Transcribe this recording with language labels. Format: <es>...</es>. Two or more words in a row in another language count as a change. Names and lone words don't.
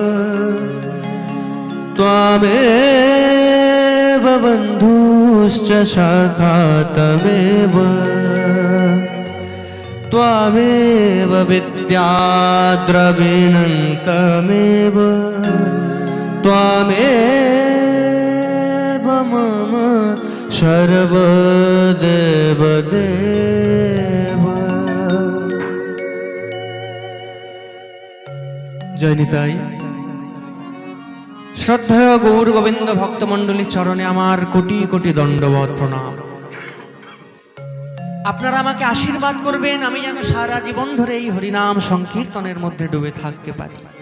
<sa>त्वमेव बन्धुश्च सखा त्वमेव त्वमेव विद्याद्रविणं त्वमेव त्वमेव मम सर्वदेवदेव</sa> <bn>জয় নিতাই। শ্রদ্ধেয় গৌর গোবিন্দ ভক্তমণ্ডলী চরণে আমার কোটি কোটি দণ্ডবত প্রণাম। আপনারা আমাকে আশীর্বাদ করবেন আমি যেন সারা জীবন ধরে এই হরিনাম সংকীর্তনের মধ্যে ডুবে থাকতে পারি।</bn>